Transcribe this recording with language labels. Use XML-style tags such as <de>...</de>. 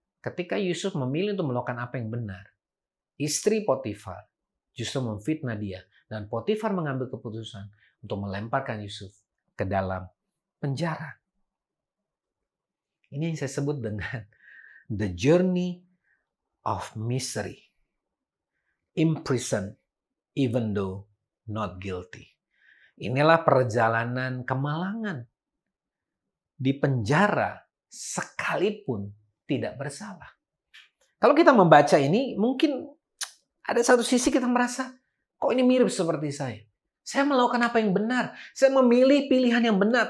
<id>Ketika Yusuf memilih untuk melakukan apa yang benar, istri Potifar justru memfitnah dia. Dan Potifar mengambil keputusan untuk melemparkan Yusuf ke dalam penjara. Ini yang saya sebut dengan</id> <en>the journey of misery. Imprisoned even though not guilty.</en> <id>Inilah perjalanan kemalangan. Di penjara sekalipun tidak bersalah. Kalau kita membaca ini, mungkin ada satu sisi kita merasa, kok ini mirip seperti saya. Saya melakukan apa yang benar. Saya memilih pilihan yang benar.</id>